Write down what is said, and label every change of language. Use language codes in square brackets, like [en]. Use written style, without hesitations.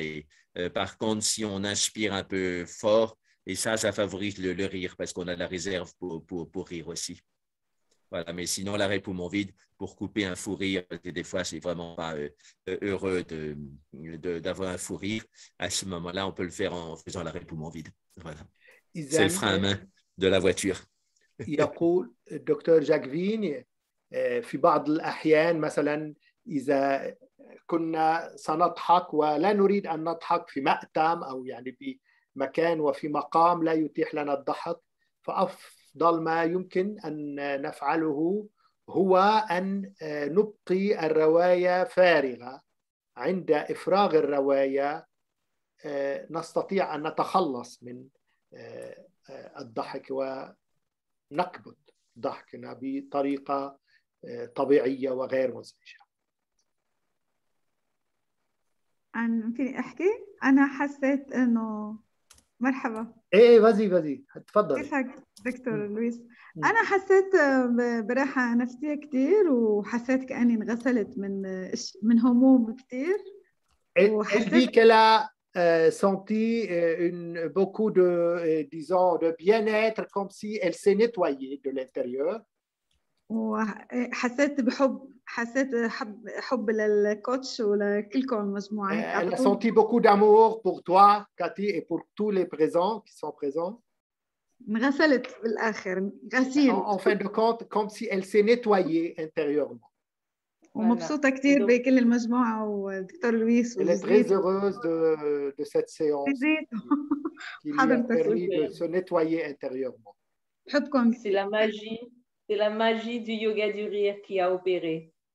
[fr] Et par contre, si on inspire un peu fort, et ça favorise le rire parce qu'on a de la réserve pour rire aussi. Voilà, mais sinon, l'arrêt poumon vide, pour couper un fou rire, des fois, c'est vraiment pas heureux d'avoir un fou rire. À ce moment-là, on peut le faire en faisant l'arrêt poumon vide. Voilà. C'est le frein à main de la voiture. [ar] يقول الدكتور جاكفين في بعض الأحيان مثلا إذا كنا سنضحك ولا نريد أن نضحك في مأتم أو يعني بمكان وفي مقام لا يتيح لنا الضحك فأفضل ما يمكن أن نفعله هو أن نبقي الرواية فارغة. عند إفراغ الرواية نستطيع أن نتخلص من الضحك ونكبت ضحكنا بطريقة طبيعية وغير مزعجة. ممكن أحكي؟ أنا حسيت إنه مرحبا. ايه [fr] vas-y [ar] تفضل. كيفك دكتور لويس؟ أنا حسيت براحة نفسية كتير، وحسيت كأني انغسلت من هموم كتير. [fr] Elle dit qu'elle a senti beaucoup de, disons, de bien-être, comme si elle s'est nettoyée de l'intérieur. [ar] وحسيت حب للكوتش ولكلكم مجموعة. [fr] Elle a senti beaucoup d'amour pour toi, Cathy, et pour tous les présents qui sont présents. [ar] انغسلت بالآخر غسيل. [fr] En fin de compte, comme si elle s'est nettoyée intérieurement. [ar] ومبسوطة كتير بكل المجموعة ودكتور لويس. [fr] Elle est très heureuse de cette séance qui lui a permis de se nettoyer intérieurement. C'est la magie du yoga du rire qui a opéré.